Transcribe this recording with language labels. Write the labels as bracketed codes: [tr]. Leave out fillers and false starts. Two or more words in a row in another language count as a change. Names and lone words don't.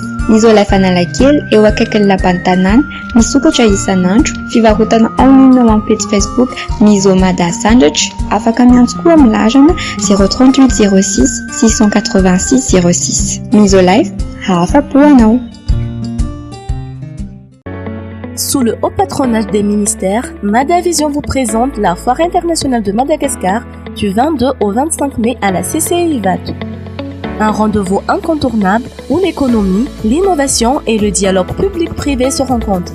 [mg] Ny Isolife Analakely eo akaikin'ny lapan'ny tanàna misokatra isan'andro fivarotana [fr] en ligne [mg] amin'ny page Facebook Misomada Sandwich afaka miantso koa amin'ny larana 038 06 686 06. Isolife afa-po anao. [fr] Sous le haut patronage des ministères, Madavision vous présente la Foire internationale de Madagascar du 22 au 25 mai à la CCI Vato. Un rendez-vous incontournable où l'économie, l'innovation et le dialogue public-privé se rencontrent.